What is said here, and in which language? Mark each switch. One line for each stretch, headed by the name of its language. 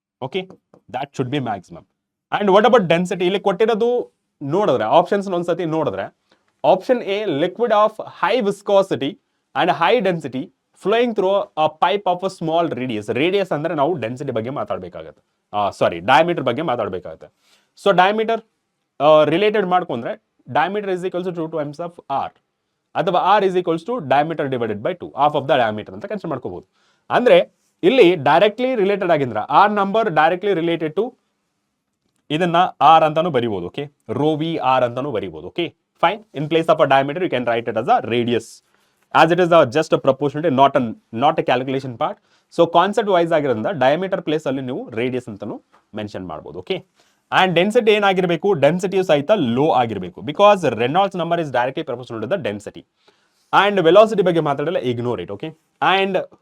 English: Okay, that should be maximum. And what about density?
Kannada: ಇಲ್ಲಿ ಕೊಟ್ಟಿರೋದು ನೋಡಿದ್ರೆ ಆಪ್ಷನ್ಸ್ ಒಂದ್ಸತಿ ನೋಡಿದ್ರೆ
English: Option A liquid of high viscosity and high density flowing through a pipe of a small radius.
Kannada: Radius ಅಂದ್ರೆ ನಾವು density ಬಗ್ಗೆ ಮಾತಾಡಬೇಕಾಗುತ್ತೆ, ಸಾರಿ diameter ಬಗ್ಗೆ ಮಾತಾಡಬೇಕಾಗುತ್ತೆ.
English: So diameter related ಮಾಡ್ಕೊಂಡ್ರೆ diameter is equals to 2 times of r, ಅಥವಾ r is equals to diameter divided by 2, half of the diameter ಅಂತ consider ಮಾಡ್ಕೋಬಹುದು. ಅಂದ್ರೆ ಇಲ್ಲಿ directly related ಆಗಿದ್ರೆ r number directly related to ಇದನ್ನ r ಅಂತಾನು ಬರೀಬಹುದು.
Kannada: ಓಕೆ, ರೋ ವಿ ಆರ್ ಅಂತಾನು ಬರೀಬಹುದು. Okay, fine.
English: In place of a diameter you can write it as a radius, as it is just a proportionality, not a calculation part.
Kannada: So concept wise ಆಗಿರೋದ್ರಿಂದ diameter place ಅಲ್ಲಿ ನೀವು radius ಅಂತಾನು mention ಮಾಡಬಹುದು.
English: Okay, and density ಏನಾಗಿರಬೇಕು?
Kannada: ಡೆನ್ಸಿಟಿಯು ಸಹಿತ low ಆಗಿರಬೇಕು,
English: Because Reynolds number is directly proportional to the density. And velocity ಬಗ್ಗೆ ಮಾತಾಡಲ್ಲ, ignore it. Okay, and